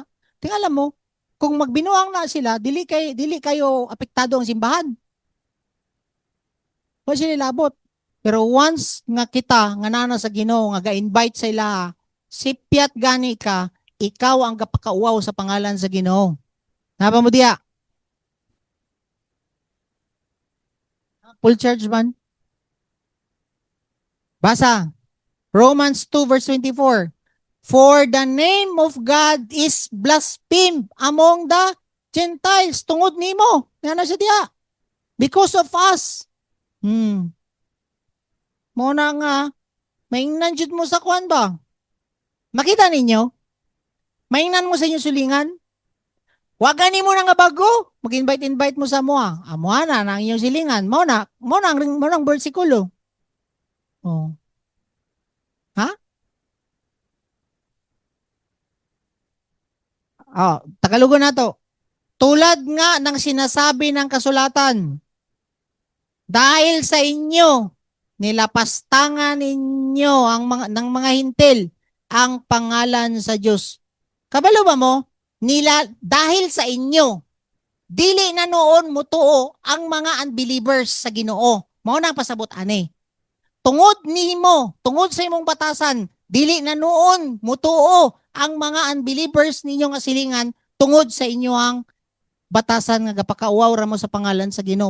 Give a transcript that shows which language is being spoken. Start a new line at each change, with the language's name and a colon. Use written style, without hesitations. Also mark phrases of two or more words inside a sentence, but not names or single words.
Cebuano: Tingala mo, kung magbinuang na sila, dili kayo apektado ang simbahan. Wa sila labot. Pero once nga kita nga nana sa Ginoo nga ga-invite sa ila, sipyat gani ka, ikaw ang gapakauaw sa pangalan sa Ginoo. Napa mo diya? Full church man. Basa. Romans 2 verse 24.
English: For the name of God is blasphemed among the Gentiles.
Cebuano: Tungod nimo. Nga na siya diya.
English: Because of us.
Cebuano: Mo na nga, maingnan jud mo sa kwan ba? Makita ninyo? Maingnan mo sa inyong sulingan? Wagan mo na nga bago. Mag-invite mo sa mua. Amuha na ang inyong silingan. Mo na ang bersikulo. Oh. Ha? Oh, Tagalogon na to.
Filipino: Tulad nga ng sinasabi ng kasulatan, dahil sa inyo, nilapastangan ninyo ng mga hintil ang pangalan sa Diyos.
Cebuano: Kabalo ba mo?
Filipino: Dahil sa inyo,
Cebuano: dili na noon mutuo ang mga unbelievers sa Ginoo. Mao nang pasabot ani. Tungod nimo, tungod sa imong batasan, dili na noon mutuo ang mga unbelievers ninyo nga silingan tungod sa inyoang batasan nga gapakauaw ra mo sa pangalan sa Ginoo.